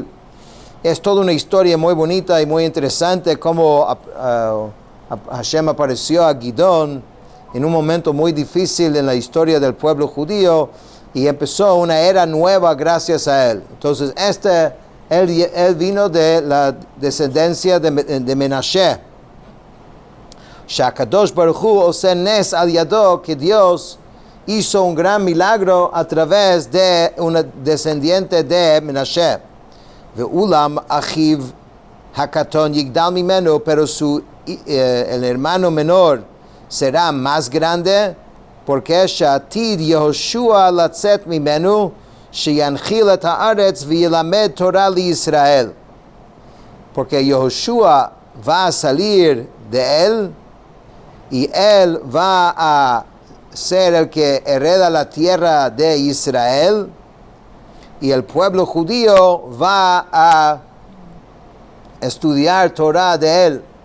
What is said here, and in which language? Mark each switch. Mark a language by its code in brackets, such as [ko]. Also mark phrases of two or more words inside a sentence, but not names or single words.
[es] Es toda una historia muy bonita y muy interesante cómo Hashem apareció a Gidón en un momento muy difícil en la historia del pueblo judío y empezó una era nueva gracias a él. Entonces él vino de la descendencia de Menashe. [he] שהקדוש ברוך הוא עושה נס על ידו, [es] que Dios hizo un gran milagro a través de una descendiente de Menashe. [he] ואולם אחיו הקטן יגדל ממנו, [es] pero el hermano menor será más grande, porque [he] שעתיד יהושע לצאת ממנו, שינחיל את הארץ וילמד תורה לישראל. [es] Porque Yehoshua va a salir de él, y él va a ser el que hereda la tierra de Israel, y el pueblo judío va a estudiar Torah de él.